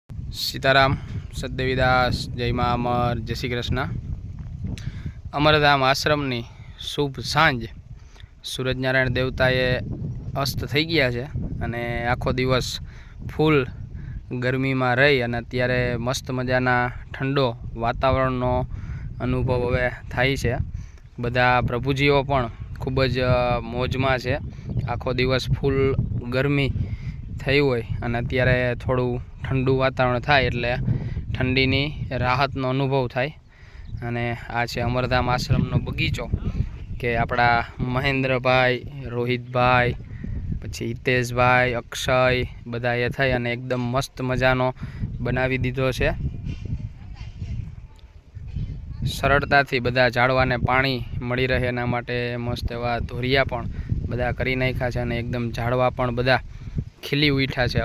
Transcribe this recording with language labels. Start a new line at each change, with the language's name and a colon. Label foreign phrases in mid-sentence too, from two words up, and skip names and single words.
Gujarati: સીતારામ સતદેવીદાસ જય માં અમર જય શ્રી કૃષ્ણ। અમરધામ આશ્રમની શુભ સાંજ સૂરજનારાયણ દેવતાએ અસ્ત થઈ ગયા છે અને આખો દિવસ ફૂલ ગરમી માં રહી અને અત્યારે મસ્ત મજાના ઠંડો વાતાવરણનો અનુભવ હવે થાય છે। બધા પ્રભુજીઓ પણ ખૂબ જ મોજમાં છે। આખો દિવસ ફૂલ ગરમી થઈ હોય અને અત્યારે થોડું ઠંડું વાતાવરણ થાય એટલે ઠંડીની રાહતનો અનુભવ થાય। અને આ છે અમરધામ આશ્રમનો બગીચો કે આપણા મહેન્દ્ર ભાઈ, રોહિત ભાઈ, પછી હિતેશ ભાઈ, અક્ષય બધાએ થઈ અને એકદમ મસ્ત મજાનો બનાવી દીધો છે। સરળતાથી બધા ઝાડવાને પાણી મળી રહે એના માટે મસ્ત એવા ધોરિયા પણ બધા કરી નાખ્યા છે અને એકદમ ઝાડવા પણ બધા ખીલી ઉઠ્યા છે।